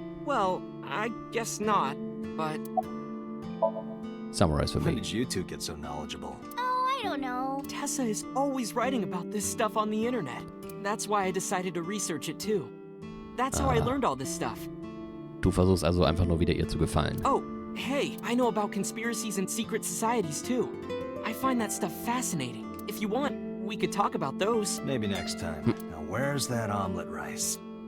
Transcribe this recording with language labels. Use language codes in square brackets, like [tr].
[en] Well, I guess not, but Summarize for When me. did you two get so knowledgeable? Oh, I don't know. Tessa is always writing about this stuff on the internet. That's why I decided to research it too. That's how I learned all this stuff. [de] Du versuchst also einfach nur wieder ihr zu gefallen. [en] Oh, hey, I know about conspiracies and secret societies too. I find that stuff fascinating. If you want, we could talk about those. Maybe next time. Now where's that omelet rice?